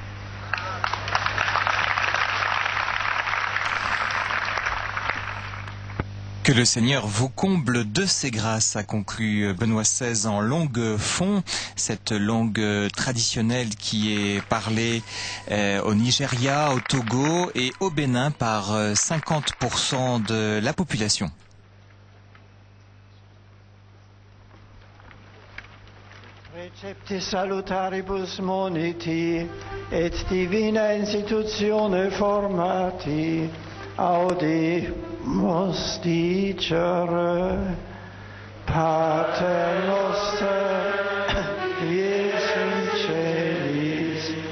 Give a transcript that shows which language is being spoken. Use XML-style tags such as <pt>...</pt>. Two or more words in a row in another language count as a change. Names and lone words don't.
<fr>Que le Seigneur vous comble de ses grâces, a conclu Benoît XVI en langue fon, cette langue traditionnelle qui est parlée au Nigeria, au Togo et au Bénin par 50% de la population.</fr> <la>Recepti salutaribus moniti et divina institutione formati, audimus dicere, Pater noster, qui es in celis,</la>